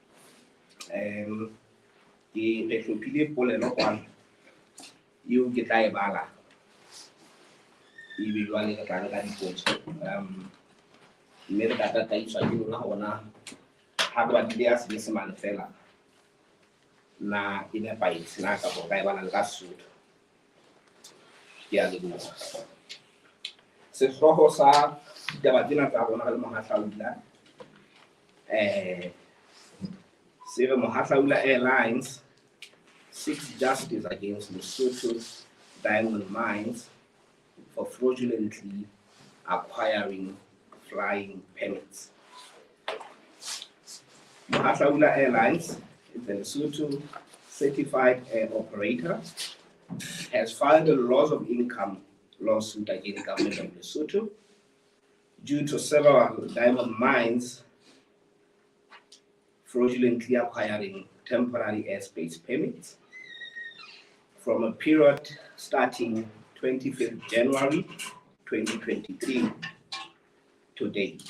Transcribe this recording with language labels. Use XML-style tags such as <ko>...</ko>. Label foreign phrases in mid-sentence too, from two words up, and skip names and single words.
<st>Ke re hlophile polelo kwano eo ke tla e bala ebe jwale re tla nka dipotso mme re ka tataiswa ke lona hona ha ba di ya Senyesemane fela na e nepahetse na ka ho ka e bala le ka Sesotho. Ke a leboha. Sehlooho sa ditaba tsena tsa rona le Mohahlaula se re Mohahlaula Airlines</st> <en>seeks justice against Lesotho diamond mines for fraudulently acquiring flying permits. Mohahlaula Airlines is a Lesotho certified air operator, has filed a loss of income lawsuit against the government of Lesotho due to several diamond mines fraudulently acquiring temporary airspace permits from a period starting 25th January 2023 to date.</en>